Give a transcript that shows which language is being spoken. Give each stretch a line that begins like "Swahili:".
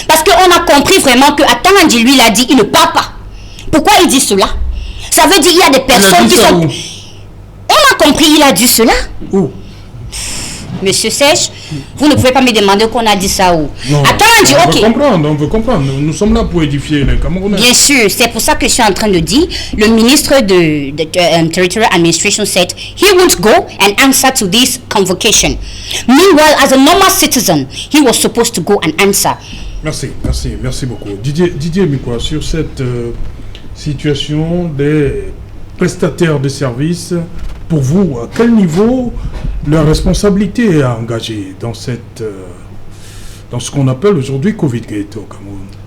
French: Parce qu'on a compris vraiment que Atanandi, lui, il a dit, il ne parle pas. Pourquoi il dit cela? Ça veut dire qu'il y a des personnes qui sont... On a compris, il a dit cela. Où? Monsieur Serge, vous ne pouvez pas me demander qu'on a dit ça où. Attends, on veut comprendre. Nous sommes là pour édifier les Camerounais. Bien sûr, c'est pour ça que je suis en train de dire. Le ministre de
English: Territorial Administration said he won't go and answer to this convocation. Meanwhile, as a normal citizen, he was supposed to go and answer.
French: Merci beaucoup. Didier Mikwa, sur cette situation des prestataires de services, pour vous, à quel niveau leur responsabilité est engagée dans ce qu'on appelle aujourd'hui Covid-Gate au Cameroun?